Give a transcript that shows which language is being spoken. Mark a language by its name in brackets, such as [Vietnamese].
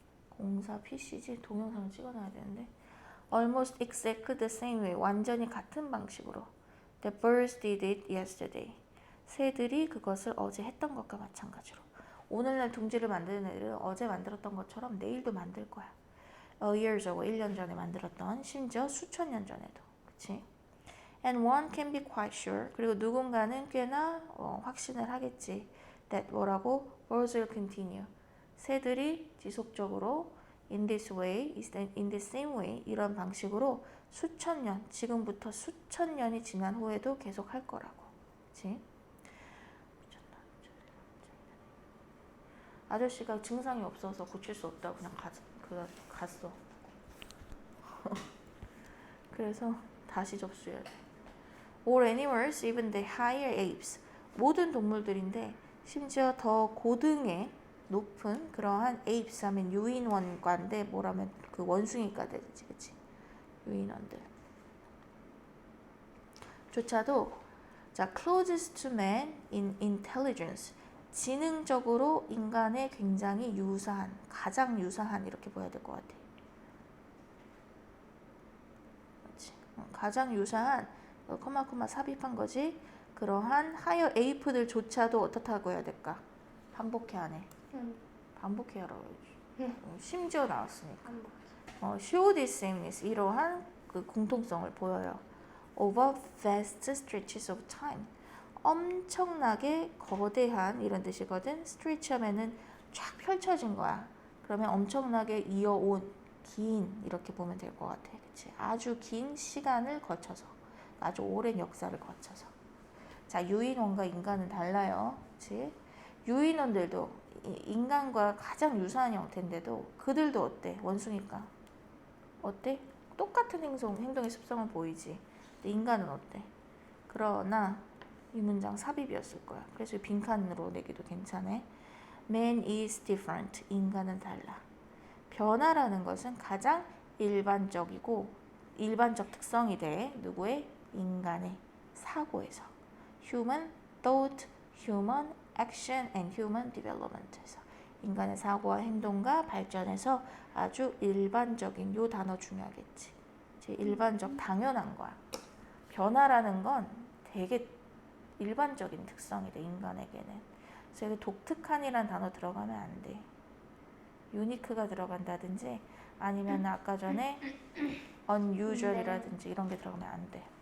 [Korean] 공사 PCG 동영상을 찍어놔야 되는데 [English] almost exactly the same way [Korean] 완전히 같은 방식으로 [English] the birds did it yesterday [Korean] 새들이 그것을 어제 했던 것과 마찬가지로 오늘날 둥지를 만드는 애들은 어제 만들었던 것처럼 내일도 만들 거야. [English] years ago [Korean] 1년 전에 만들었던 심지어 수천 년 전에도 그치? [English] And one can be quite sure [Korean] 그리고 누군가는 꽤나 확신을 하겠지 [English] that [Korean] 뭐라고? [English] birds will continue [Korean] 새들이 지속적으로 [English] in this way, in the same way [Korean] 이런 방식으로 수천 년, 지금부터 수천 년이 지난 후에도 계속 할 거라고. 그치? 아저씨가 증상이 없어서 고칠 수 없다고 그냥 갔어. 그래서 다시 접수해야 돼. [English] All animals, even the higher apes. [Korean] 모든 동물들인데 심지어 더 고등의 높은 그러한 apes 하면 유인원과인데 뭐라면 그 원숭이과 되지, 그치? 유인원들. 조차도 자 [English] closest to man in intelligence. [Korean] 지능적으로 인간에 굉장히 유사한, 가장 유사한 이렇게 보여야 될 것 같아. 그렇지? 가장 유사한 코마코마 삽입한 거지. 그러한 하이어 에이프들조차도 어떻다고 해야 될까? 반복해야 하네. 반복해야라고 해야지. 심지어 나왔으니까. [English] show this sameness [Korean] 이러한 그 공통성을 보여요. [English] over vast stretches of time. [Korean] 엄청나게 거대한 이런 뜻이거든. stretch 하면은 쫙 펼쳐진 거야. 그러면 엄청나게 이어온 긴 이렇게 보면 될 것 같아. 그치? 아주 긴 시간을 거쳐서 아주 오랜 역사를 거쳐서. 자, 유인원과 인간은 달라요. 그치? 유인원들도 인간과 가장 유사한 형태인데도 그들도 어때? 원숭이과. 어때? 똑같은 행동의 습성을 보이지. 근데 인간은 어때? 그러나 이 문장 삽입이었을 거야. 그래서 빈칸으로 내기도 괜찮아. [English] Man is different. [Korean] 인간은 달라. 변화라는 것은 가장 일반적이고 일반적 특성이 돼. 누구의? 인간의 사고에서. [English] Human thought, human action and human development에서. [Korean] 인간의 사고와 행동과 발전에서 아주 일반적인 요 단어 중요하겠지. 일반적 당연한 거야. 변화라는 건 되게 일반적인 특성이 돼 인간에게는. 그래서 여기 독특한이란 단어 들어가면 안 돼. 유니크가 들어간다든지 아니면 아까 전에 unusual이라든지 이런 게 들어가면 안 돼.